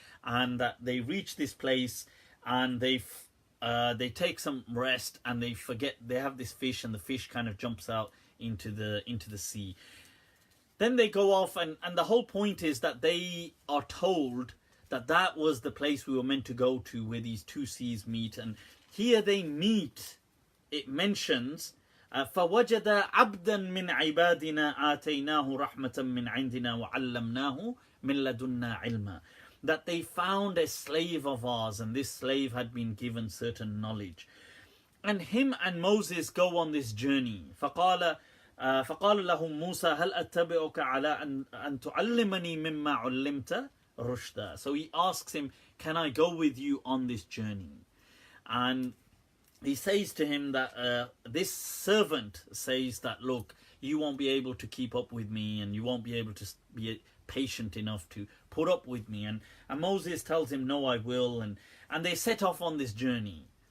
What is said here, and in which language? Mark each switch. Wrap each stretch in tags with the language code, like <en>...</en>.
<en>And they reach this place and they take some rest and they forget they have this fish, and the fish kind of jumps out into the sea. Then they go off, and the whole point is that they are told that that was the place we were meant to go to, where these two seas meet. And here they meet, it mentions</en> <ar>فَوَجَدَ عَبْدًا مِنْ عِبَادِنَا آتَيْنَاهُ رَحْمَةً مِنْ عِنْدِنَا وَعَلَّمْنَاهُ مِنْ لَدُنَّا عِلْمًا.</ar> <en>That they found a slave of ours, and this slave had been given certain knowledge. And him and Moses go on this journey.</en> <ar>فقال لهم موسى هل أتبعك على أن تعلمني مما علمت رشدا.</ar> <en>So he asks him, can I go with you on this journey? And he says to him that this servant says that, look, you won't be able to keep up with me, and you won't be able to be patient enough to put up with me. And Moses tells him, no, I will. And they set off on this journey.</en>